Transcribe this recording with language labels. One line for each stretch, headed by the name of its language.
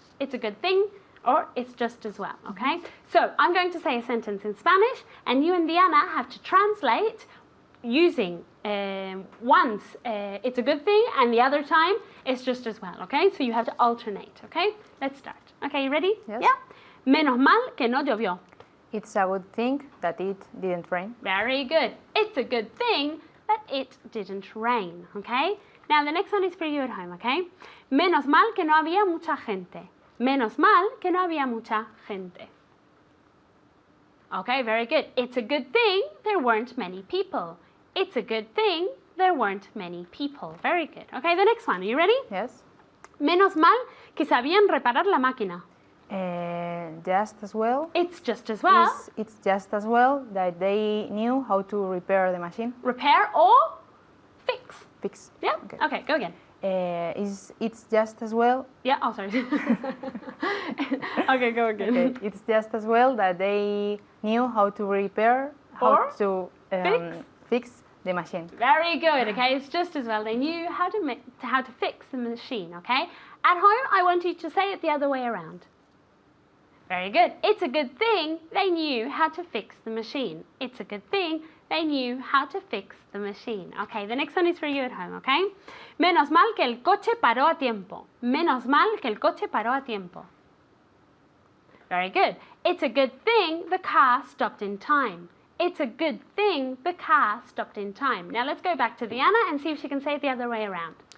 English: It's a good thing, or it's just as well, okay? So I'm going to say a sentence in Spanish, and you and Diana have to translate using once it's a good thing, and the other time it's just as well, okay? So you have to alternate, okay? Let's start. Okay, you ready? Yes.
Spanish: Yeah? Menos mal que no llovió.
English: It's a good thing that it didn't rain. Very good. It's a good thing that it didn't rain, okay? Now the next one is for you at home, okay?
Spanish: Menos mal que no había mucha gente. Menos mal que no había mucha gente.
English: Okay, very good. It's a good thing there weren't many people. It's a good thing there weren't many people. Very good. Okay, the next one. Are you ready? Yes.
Spanish: Menos mal que sabían reparar la máquina.
English: Just as well. It's just as well. It's just as well that they knew how to repair the machine. Repair or fix. Fix. Yeah? Okay. Okay, go again. It's just as well. Yeah, oh, sorry. Okay, go again. Okay. It's just as well that they knew how to repair, Or how to fix the machine. Very good, okay? It's just as well they knew how to fix the machine, okay? At home, I want you to say it the other way around. Very good. It's a good thing they knew how to fix the machine. It's a good thing they knew how to fix the machine. Okay, the next one is for you at home, okay?
Spanish: Menos mal que el coche paró a tiempo. Menos mal que el coche paró a tiempo.
English: Very good. It's a good thing the car stopped in time. It's a good thing the car stopped in time. Now let's go back to Diana and see if she can say it the other way around.